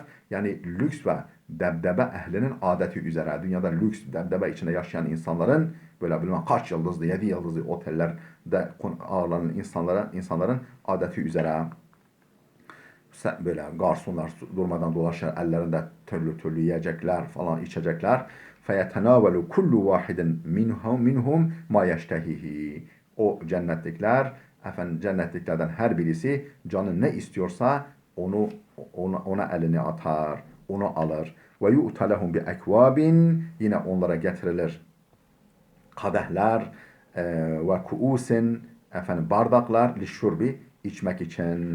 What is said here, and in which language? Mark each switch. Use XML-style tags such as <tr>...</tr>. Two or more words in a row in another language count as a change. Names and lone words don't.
<tr>Yani lüks ve debdebe ehlinin adeti üzere, dünyada lüks, debdebe içinde yaşayan insanların, böyle bilmem kaç yıldızlı, 7 yıldızlı otellerde ağırlanan insanların adeti üzere, böyle garsonlar durmadan dolaşır, ellerinde türlü yiyecekler falan, içecekler.</tr> <ar>فَيَتَنَاوَلُ كُلُّ وَاحِدٍ مِنْهُمْ مَا يَشْتَهِهِ.</ar> <tr>O cennetliklerden her birisi canı ne istiyorsa ona elini atar, onu alır.</tr> <ar>وَيُطَافُ عَلَيْهِم بِأَكْوَابٍ,</ar> <tr>yine onlara getirilir kadehler</tr> <ar>وَكُؤُوسٍ,</ar> <tr>bardaklar, lişşurbi, içmek için.</tr>